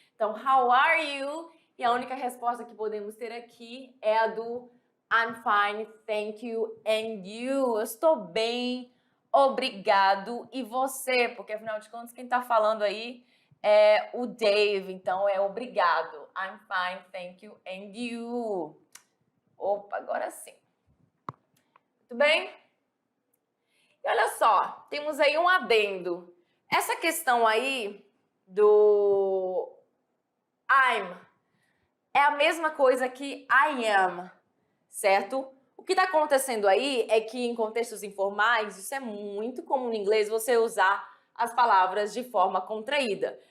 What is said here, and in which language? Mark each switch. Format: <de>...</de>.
<pt>Então,</pt> <en>how are you?</en> <pt>E a única resposta que podemos ter aqui é a do</pt> <en>I'm fine, thank you, and you.</en> <pt>Eu estou bem, obrigado. E você? Porque afinal de contas, quem tá falando aí é o Dave, então é obrigado.</pt> <en>I'm fine, thank you, and you.</en> <pt>Opa, agora sim. Muito bem? E olha só, temos aí um adendo. Essa questão aí do I'm é a mesma coisa que I am, certo? O que está acontecendo aí é que em contextos informais, isso é muito comum no inglês, você usar as palavras de forma contraída.</pt>